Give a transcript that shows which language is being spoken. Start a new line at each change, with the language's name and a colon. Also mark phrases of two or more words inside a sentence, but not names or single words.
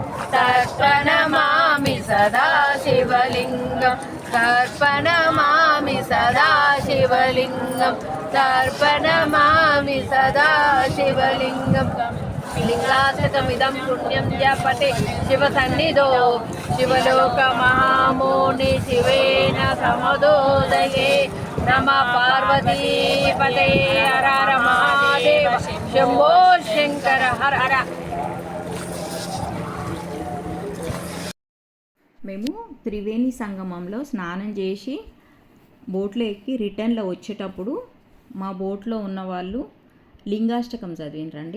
Sanskrit: तर्पणमामि सदा शिवलिङ्गं तर्पणमामि सदा शिवलिङ्गं तर्पणमामि सदा शिवलिङ्गं लिङ्गाशतमिदं पुण्यं च पठे शिवसन्निधौ शिवलोकमहामोनि शिवेन समदोदये नमः पार्वतीपते हर हर महादेव शम्भो शङ्कर हर हर.
Telugu: మేము త్రివేణి సంగమంలో స్నానం చేసి బోట్లో ఎక్కి రిటర్న్లో వచ్చేటప్పుడు మా బోట్లో ఉన్న వాళ్ళు లింగాష్టకం చదివినరండి.